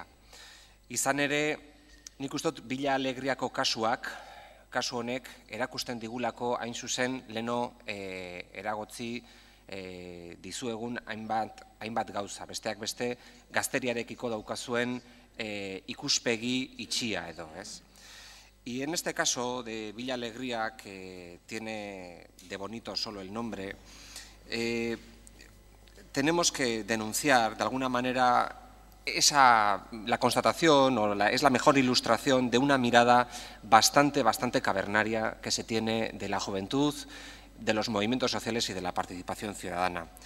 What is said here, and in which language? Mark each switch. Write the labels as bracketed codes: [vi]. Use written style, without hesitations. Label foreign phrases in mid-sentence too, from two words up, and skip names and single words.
[eu] Izan ere, nik uste dut Villa Alegriako kasu honek erakusten digulako hain zuzen leno eragotzi dizuegun hainbat gauza. Besteak beste, gazteriarekiko daukazuen ikuspegi itxia edo, ez? [es] Y en este caso de Villa Alegría, que tiene de bonito solo el nombre, tenemos que denunciar de alguna manera la constatación es la mejor ilustración de una mirada bastante cavernaria que se tiene de la juventud, de los movimientos sociales y de la participación ciudadana.